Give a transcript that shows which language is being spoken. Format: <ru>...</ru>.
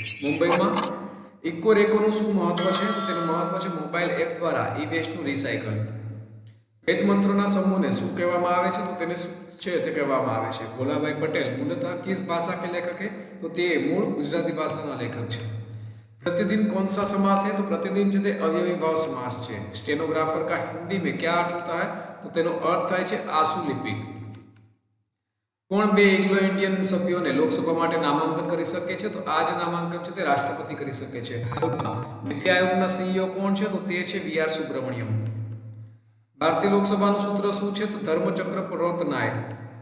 <gu>મુંબઈમાં ઇકોરેકોનું શું મહત્વ છે? તો તેનું મહત્વ છે મોબાઈલ એપ દ્વારા ઈ વેસ્ટનું રિસાયકલ। વેદ મંત્રોના સમૂહને શું કહેવામાં આવે છે? તો તેને શું છે તે કહેવામાં આવે છે ભોલાભાઈ પટેલ</gu> <hi>मूलतः किस भाषा के लेखक है?</hi> <gu>तो તે મૂળ ગુજરાતી ભાષાના લેખક છે।</gu> <hi>प्रतिदिन कौन सा समास है? तो प्रतिदिन जो अव्ययी भाव समास है। स्टेनोग्राफर का हिंदी में क्या अर्थ होता है?</hi> <gu>तो तेनो अर्थ થાય છે આશુલિપિક। કોણ બે એંગ્લો ઇન્ડિયન સભ્યોને લોકસભા માટે નામાંકન કરી શકે છે? તો આ જે નામાંકન છે તે રાષ્ટ્રપતિ કરી શકે છે। હાલમાં નીતિ આયોગના સીઈઓ કોણ છે? તો તે છે વીઆર સુબ્રમણ્યમ। ભારતીય લોકસભાનું સૂત્ર શું છે? તો ધર્મચક્ર પ્રવર્તનાય।</gu>